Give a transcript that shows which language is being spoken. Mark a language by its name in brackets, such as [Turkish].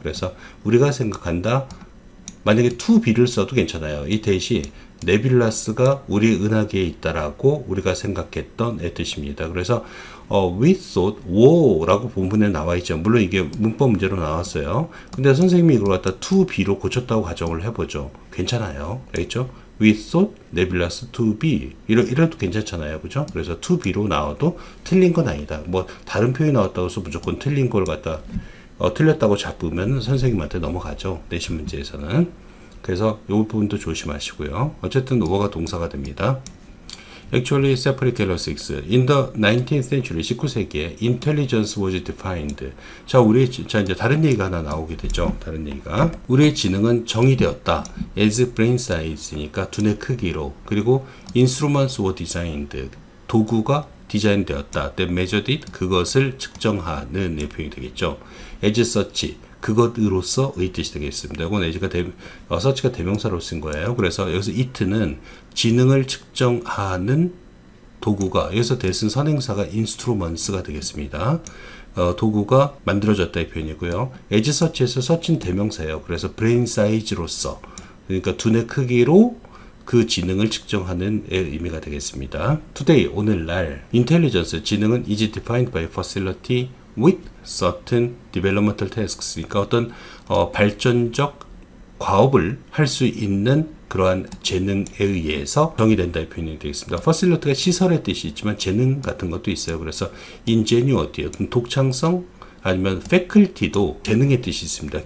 [Korean] 그래서 우리가 생각한다. 만약에 to be를 써도 괜찮아요. 이 대시 네뷸라스가 우리 은하계에 있다라고 우리가 생각했던 의 뜻입니다. 그래서 we thought wo라고 본문에 나와 있죠. 물론 이게 문법 문제로 나왔어요. 근데 선생님이 이걸 갖다 to be로 고쳤다고 가정을 해보죠. 괜찮아요. 알겠죠? [English] We thought nebulous to be [Korean] 이래도 괜찮잖아요. 그죠? 그래서 to be로 나와도 틀린 건 아니다. 뭐 다른 표현이 나왔다고 해서 무조건 틀린 걸 갖다 틀렸다고 잡으면 선생님한테 넘어가죠. 내신 문제에서는. 그래서 이 부분도 조심하시고요. 어쨌든 오어가 동사가 됩니다. [English] Actually, separate characteristics. In the 19th century, [Korean] 19세기에 [English] intelligence was defined. [Korean] 자, 이제 다른 얘기가 하나 나오게 되죠. 다른 얘기가. 우리의 지능은 정의되었다. [English] as brain size [Korean] 니까 두뇌 크기로. [English] 그리고 instruments were designed. [Korean] 도구가 디자인되었다. [English] That measured it. [Korean] 그것을 측정하는 표현이 되겠죠. [English] as such. [Korean] 그것으로서의 뜻이 되겠습니다. 이건 as가 search가 대명사로 쓴 거예요. 그래서 여기서 it는 지능을 측정하는 도구가, 여기서 대신 선행사가 instruments가 되겠습니다. 도구가 만들어졌다의 표현이고요. as such에서 search는 대명사예요. 그래서 brain size로서, 그러니까 두뇌 크기로 그 지능을 측정하는 의미가 되겠습니다. [English] Today, [Korean] 오늘날 [English] intelligence, [Korean] 지능은 [English] is defined by facility with certain developmental tasks. [Korean] 그러니까 어떤 발전적 과업을 할 수 있는 그러한 재능에 의해서 정의된다의 표현이 되겠습니다. facility가 시설의 뜻이 있지만 재능 같은 것도 있어요. 그래서 ingenuity, 어떤 독창성, 아니면 faculty도 재능의 뜻이 있습니다.